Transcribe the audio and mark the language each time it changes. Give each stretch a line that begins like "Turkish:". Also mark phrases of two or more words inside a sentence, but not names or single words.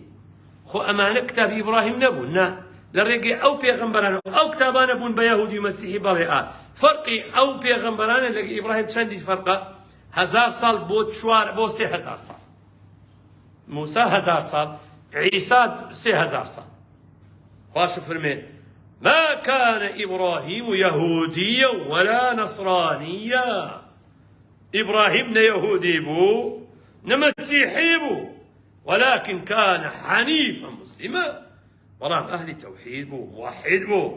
Central Kurdish: خۆ ئەمانە کتابی ئیبراهیم نەبوون، نا لە ڕێگەی ئەو پێغەمبەرانە ئەو کتابانە بوون بە یەهودی و مەسیحی. بەڵێ فەرقی ئەو پێغەمبەرانە لەگەڵ ئیبراهیم چەندی فەرقە؟ 1000 ساڵ بۆ 3000 ساڵ. موسى 1000 ساڵ، عيسى 3000 ساڵ. خواش فرمێ
Arabic: ما كان إبراهيم يهوديا ولا نصرانيا.
Central Kurdish: إبراهيم نه يهودي بو نه مسيحي بو،
Arabic: ولكن كان حنيفا مسلما.
Central Kurdish: برام
Arabic: أهل توحيد
Central Kurdish: بو، موحد بو.